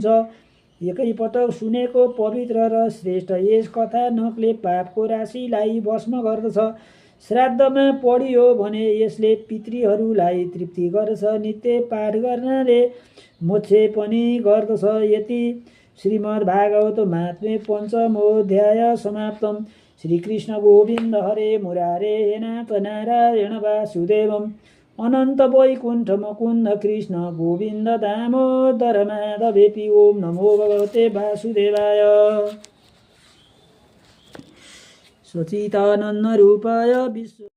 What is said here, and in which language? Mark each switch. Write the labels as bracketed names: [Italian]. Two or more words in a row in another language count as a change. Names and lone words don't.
[Nepali] एकैपटक सुनेको पवित्र र श्रेष्ठ यस कथानकले पापको राशिलाई भस्म गर्दछ। श्राद्धमा पढियो भने यसले पितृहरूलाई तृप्ति गर्दछ। नित्य पाठ गर्नाले मोक्ष पनि गर्दछ। [Sanskrit] यति श्रीमद्भागवत महात्म्य पञ्चमोऽध्याय समाप्तम्। श्रीकृष्ण गोविन्द हरे मुरारे हे नाथ नारायण वासुदेवम् अनन्त वैकुण्ठ मुकुन्द कृष्ण गोविन्द दामोदर माधवेति ओम नमो भगवते वासुदेवाय सचितानन्द रूपाय विश्व